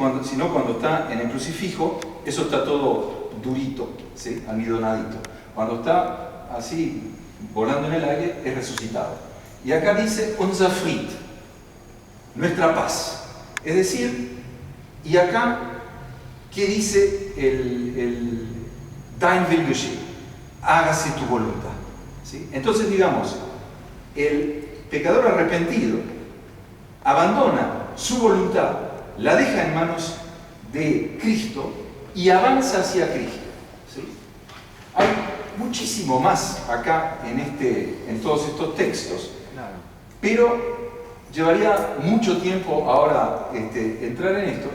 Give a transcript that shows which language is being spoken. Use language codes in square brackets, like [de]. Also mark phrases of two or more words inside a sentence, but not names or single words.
[es] Si no, cuando está en el crucifijo, eso está todo durito, ¿sí? Almidonadito. Cuando está así volando en el aire, es resucitado. Y acá dice [de] unser Fried, [es] nuestra paz. Es decir, y acá, ¿qué dice el [de] dein Will geschehen? [es] Hágase tu voluntad, ¿sí? Entonces, digamos, el pecador arrepentido abandona su voluntad la deja en manos de Cristo y avanza hacia Cristo. ¿Sí? Hay muchísimo más acá en todos estos textos, pero llevaría mucho tiempo ahora entrar en esto.